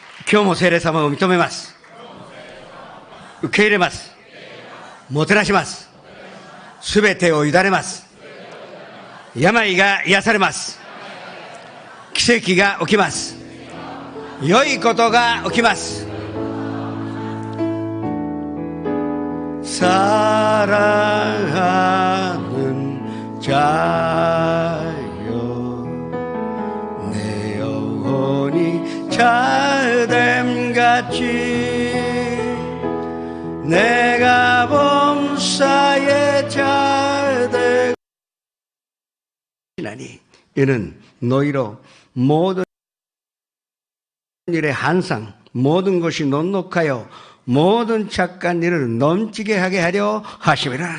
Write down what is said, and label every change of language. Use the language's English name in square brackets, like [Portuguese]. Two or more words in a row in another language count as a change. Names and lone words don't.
[Japanese] 今日も聖霊様を認めます。受け入れます。もてなします。すべてを委ねます。病が癒されます。奇跡が起きます。良いことが起きます。사랑하는 [Korean] 자여 내 영혼이 잘됨같이 내가 범사에 잘되고 하나니 이는 너희로 모든 일에 항상 모든 것이 넉넉하여 모든 착한 일을 넘치게 하게 하려 하심이라.